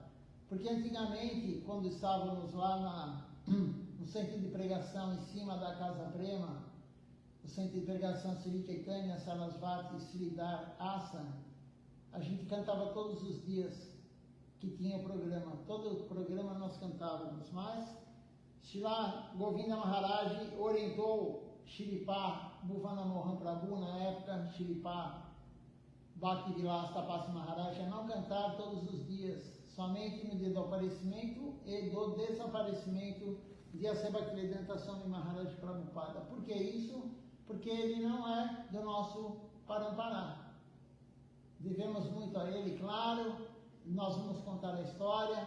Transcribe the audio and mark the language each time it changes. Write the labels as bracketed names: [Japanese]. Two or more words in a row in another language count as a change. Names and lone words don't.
[Portuguese] Porque antigamente, quando estávamos lá no centro de pregação em cima da Casa Prema, o centro de pregação Sri Chaitanya Sarasvati Sridhar Asa, a gente cantava todos os dias que tinha o programa. Todo o programa nós cantávamos, mas Srila Govinda Maharaj orientou Shripa Bhuvana Mohan Prabhu, na época Shripa Bhaktivilasa Tapasi Maharaj, a não cantar todos os dias, somente no dia do aparecimento e do desaparecimento de A.C. Bhaktivedanta Swami Maharaj Prabhupada. Por que isso? Porque ele não é do nosso Parampara. Devemos muito a ele, claro. Nós vamos contar a história.